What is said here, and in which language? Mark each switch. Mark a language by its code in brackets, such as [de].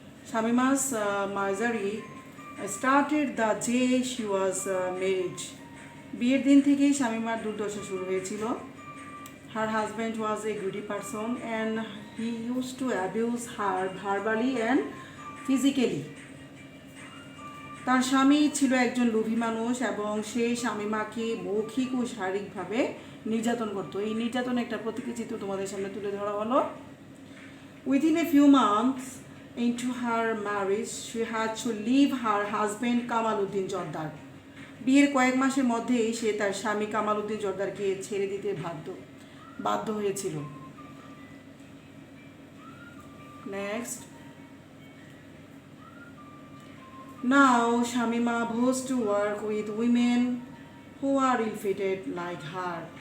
[en] Shamima's misery started the day she was married. [bn] বিয়ের দিন থেকেই শামিমার দুর্দশা শুরু হয়েছিল। [en] Her husband was a greedy person and he used to abuse her verbally and physically. [bn] তার স্বামী ছিল একজন লোভী মানুষ এবং সে শামিমাকে মৌখিক ও শারীরিকভাবে নির্যাতন করত। এই নির্যাতন একটা প্রতীকী চিত্র তোমাদের সামনে তুলে ধরা হলো। [en] Within a few months into her marriage, she had to leave her husband Kamaluddin Jordar. [bn] বিয়ের কয়েক মাসের মধ্যেই সে তার স্বামী কামালউদ্দিন জর্দারকে ছেড়ে দিতে বাধ্য হয়েছিল। [en] Next, now Shamima vows to work with women who are ill-fated like her.